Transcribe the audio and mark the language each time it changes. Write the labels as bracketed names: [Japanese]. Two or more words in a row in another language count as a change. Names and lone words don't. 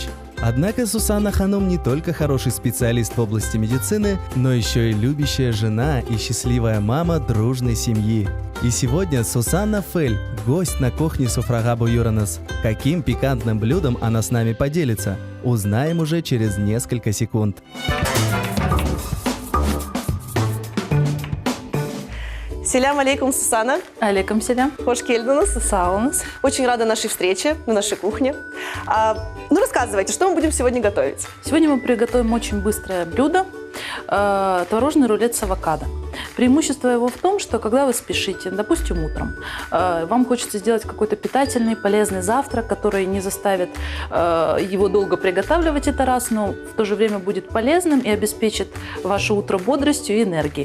[Russian] Однако Сусанна Ханум не только хороший специалист в области медицины, но еще и любящая жена и счастливая мама дружной семьи. И сегодня Сусанна Фель – гость на кухне Софрага Буйренес. Каким пикантным блюдом она с нами поделится, узнаем уже через несколько секунд. [Arabic] سلام عليكم, Сусанна. عليكم سلام. [Azerbaijani] Xoş gəldiniz. Сауыныз. [Russian] Очень рада нашей встрече на нашей кухне. Рассказывайте, что мы будем сегодня готовить? Сегодня мы приготовим очень быстрое блюдо – творожный рулет с авокадо. Преимущество его в том, что когда вы спешите, допустим, утром, вам хочется сделать какой-то питательный, полезный завтрак, который не заставит его долго приготавливать, это раз, но в то же время будет полезным и обеспечит ваше утро бодростью и энергией.